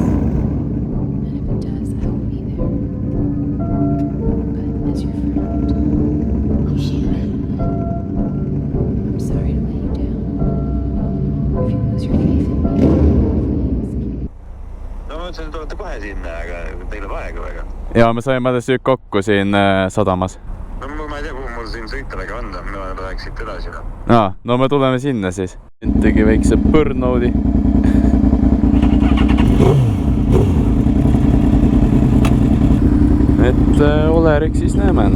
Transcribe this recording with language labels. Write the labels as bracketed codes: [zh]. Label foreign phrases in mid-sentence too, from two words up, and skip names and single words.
[en] And if it does, I will be there. But as your friend, you should. I'm sorry to let you down. If you lose your faith in me, please. [et] No ma mõtlesin, et olete kohe sinna, aga teil on aega väga. Ja me saime alles nüüd kokku siin sadamas. No ma ei tea, kuhu mul siin sõita väga on, mina läheks siit edasi. No me tuleme sinna siis. Tegi väikse burnout'i. Et Olerik siis näeme.